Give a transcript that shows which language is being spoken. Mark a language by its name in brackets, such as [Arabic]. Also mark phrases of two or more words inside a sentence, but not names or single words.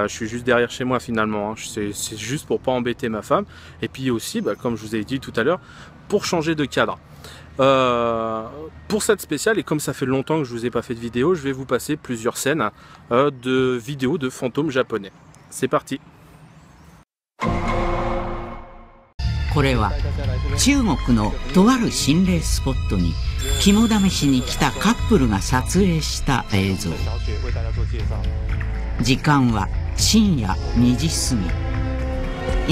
[French] Je suis juste derrière chez moi finalement, hein. C'est juste pour pas embêter ma femme, et puis aussi, comme je vous ai dit tout à l'heure, pour changer de cadre. Pour cette spéciale, et comme ça fait longtemps que je vous ai pas fait de vidéo, je vais vous passer plusieurs scènes de vidéos de fantômes japonais. C'est parti. [Japanese] これは中国のとある心霊スポットに肝試しに来たカップルが撮影した映像。時間は深夜2時過ぎ。